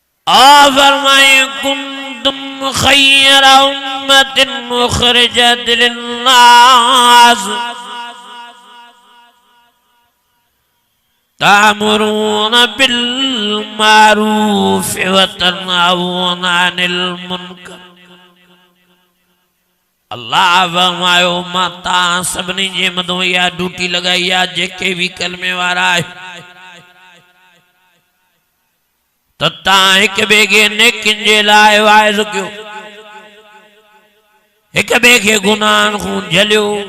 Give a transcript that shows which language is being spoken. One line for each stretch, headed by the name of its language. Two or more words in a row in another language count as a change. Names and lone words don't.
Arabic: फरमाए كنتم خير أمة أخرجت للناس تأمرون بالمعروف وتنهون عن المنكر.
Sindhi: अल्लाह फरमायो मां तां सभिनी जे मथां इहा ड्यूटी लगाई आहे जेके भी कलमे वारा आहे त तां हिक ॿिए खे नेकिन जे लाइ वाइज़ कयो, हिक ॿिए खे गुनाहनि खां झलियो,